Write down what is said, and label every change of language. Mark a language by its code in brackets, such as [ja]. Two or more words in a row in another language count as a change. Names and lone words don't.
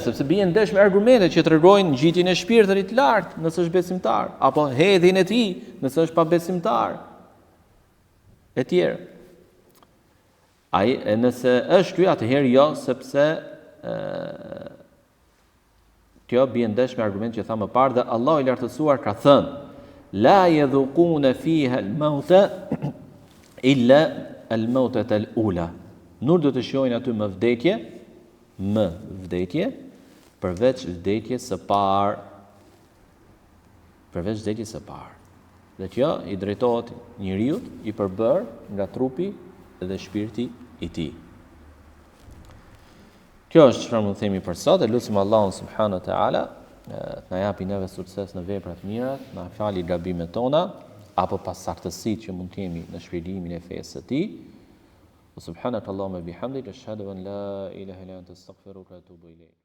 [sq] Sepse bien ndesh me argumente që tregojnë ngjitjen e shpirtrit lart nëse është besimtar, apo hedhjen e tij nëse është pabesimtar. E tjerë. Nëse është ky, atëherë jo, sepse kjo bien ndesh me argumente që tha më parë dhe Allahu i lartësuar ka thënë: [ar] لا يذوقون فيها الموت إلا الموتة الأولى. [sq] Nuk do të shohin aty më vdekje, përveç vdekjes së parë. Dhe kjo i drejtohet njeriu i përbër nga trupi dhe shpirti i tij. Kjo është çfarë mund të themi për sot, e lutim Allahun [ar] سبحانه وتعالى [sq] të na japi neve sukses në veprat mira, na fali gabimet tona apo pasaktësitë që mund të kemi në shpjegimin e fesë së tij. [ar] سبحانك اللهم وبحمدك أشهد أن لا إله إلا أنت أستغفرك وأتوب إليك.